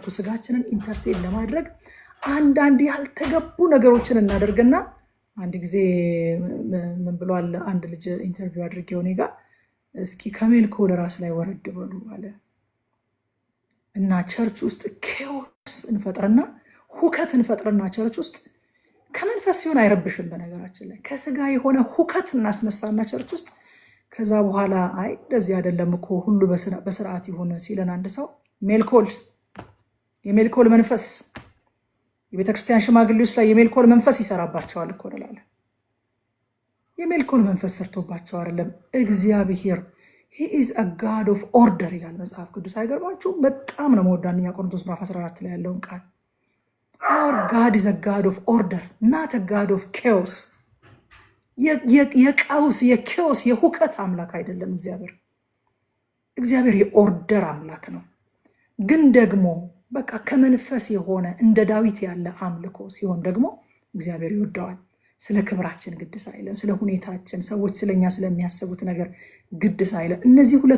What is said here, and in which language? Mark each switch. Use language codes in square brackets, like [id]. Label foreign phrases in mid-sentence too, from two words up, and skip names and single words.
[am] ስጋችንን ኢንተርቴን ለማድረግ አንዳንድ ያልተገቡ ነገሮችን እናደርግና አንድ ጊዜ ምን ብሏል አንድ ልጅ ኢንተርቪው አድርጌው እኔ ጋር እስኪ ከሜልኮል ራስ ላይ ወረድ በሉ አለ እና ቸርች ውስጥ ኬዎስ እንፈጥርና ሁከት እንፈጥርና ቸርች ውስጥ ከመንፈስ ሲሆን አይረብሽም። በነገራችን ላይ ከስጋ የሆነ ሁከት እናስነሳና ቸርች ውስጥ ከዛ በኋላ አይ እንደዚህ አይደለም እኮ ሁሉ በስርዓት ይሁን ሲለን አንድ ሰው የሜልኮል መንፈስ የቤተክርስቲያን ሽማግሌዎች ላይ የሜልኮል መንፈስ ይሰራባቸዋል እኮ እንላለን። የሜልኮል መንፈስ ሰርቶባቸው አይደለም። እግዚአብሔር [en] he is a god of order [am] ይላል መጽሐፍ ቅዱስ። አይገርማችሁም? በጣም ነው የምወደው አንደኛ ቆሮንቶስ ምዕራፍ 14 ላይ ያለውን ቃል [en] our God is a God of order not a God of chaos። [am] የቀውስ የኬዎስ የሁከት አምላክ አይደለም እግዚአብሔር የኦርደር አምላክ ነው። ግን ደግሞ በቃ ከመንፈስ የሆነ እንደ ዳዊት ያለ አምልኮ ሲሆን ደግሞ እግዚአብሔር ይወደዋል። ስለ ክብራችን ግድ ሳይለን፣ ስለ ሁኔታችን ሰዎች ስለኛ ስለሚያስቡት ነገር ግድ ሳይለን፣ እነዚህ ሁለቱ